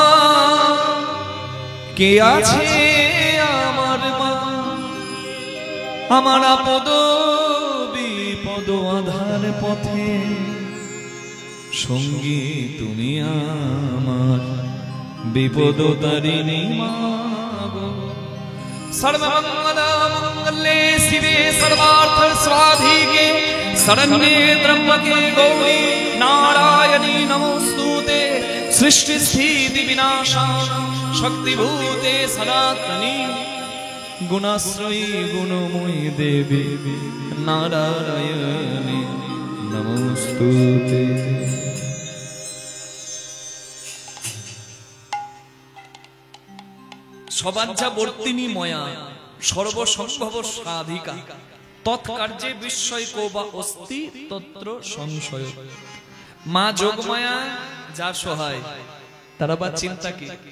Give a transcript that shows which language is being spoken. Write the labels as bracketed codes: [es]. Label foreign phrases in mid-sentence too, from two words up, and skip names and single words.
[bn] কে আছে আমার মা আমার আপদ বিপদ আধার পথে সঙ্গী তুমি আমার বিপদ তারিণী মাগো [sa] सर्वमंगले शिवे सर्वार्थ स्वाधिके शरण्ये त्र्यंबके गौरी नारायणी नमोस्तुते सृष्टि स्थिति विनाशाय शक्तिभूते सनातनी गुणाश्रयी गुणमयी देवी नारायणी नमोस्तुते। সবাঞ্ছা বর্তিনী ময়া সর্বসম্ভব সাধিকা তৎকার্যে বিস্ময় কোবা অস্তি তত্র সংশয়। [bn] মা যোগমায়া যার সহায় তারা বা চিন্তা কি?